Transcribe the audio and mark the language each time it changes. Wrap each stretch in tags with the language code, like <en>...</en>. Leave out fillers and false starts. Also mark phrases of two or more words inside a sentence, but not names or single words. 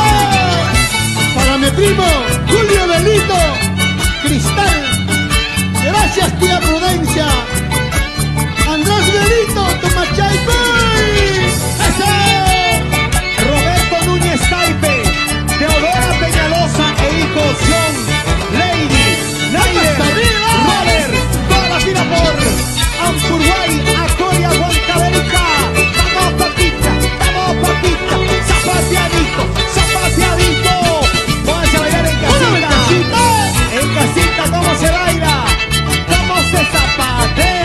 <es>Para mi primo, Julio Belito, Cristal, gracias tía Prudencia, Andrés Belito, Tomachay, ¡ese! Roberto Núñez Taipe, Teodora Peñalosa e hijos John, Lady, Naider, Robert, toda la vida por Ampurguay, Acoria, Huancavelica. Vamos, Papicha, zapateadito, zapateadito. Vamos a bailar en casita, ¿cómo se baila? ¿Cómo se zapata?</es>